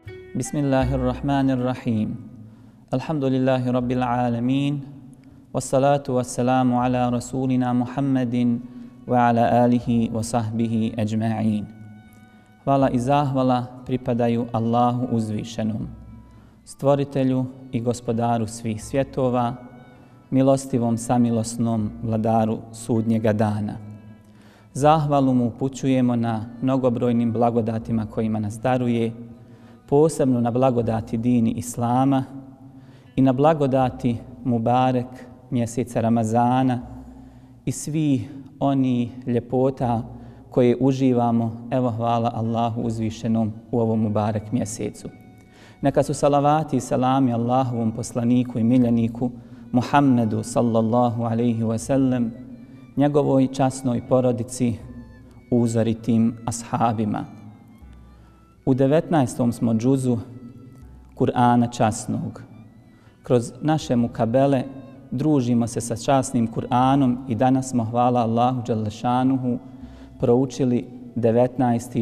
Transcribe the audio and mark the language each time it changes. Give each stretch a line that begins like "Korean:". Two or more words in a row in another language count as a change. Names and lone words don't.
Arabic: بسم الله الرحمن الرحيم. الحمد لله رب العالمين. والصلاة والسلام على رسولنا محمد وعلى آله وصحبه أجمعين.
Bosnian: Hvala i zahvala pripadaju Allahu uzvišenom, stvoritelju i gospodaru svih svjetova, milostivom samilosnom vladaru sudnjega dana. Zahvalu mu upućujemo na mnogobrojnim blagodatima kojima nas daruje, posebno na blagodati dini Islama i na blagodati Mubarek mjeseca Ramazana i svih oni ljepota koje uživamo, evo hvala Allahu uzvišenom u ovom Mubarek mjesecu. Neka su salavati i salami Allahovom poslaniku i miljeniku Muhammedu
Arabic: صلى الله عليه وسلم,
Bosnian: njegovoj časnoj porodici, uzoritim ashabima. U 19. smo džuzu Kur'ana časnog. Kroz naše mukabele družimo se sa časnim Kur'anom i danas smo, hvala Allahu dželešanuhu, proučili 19.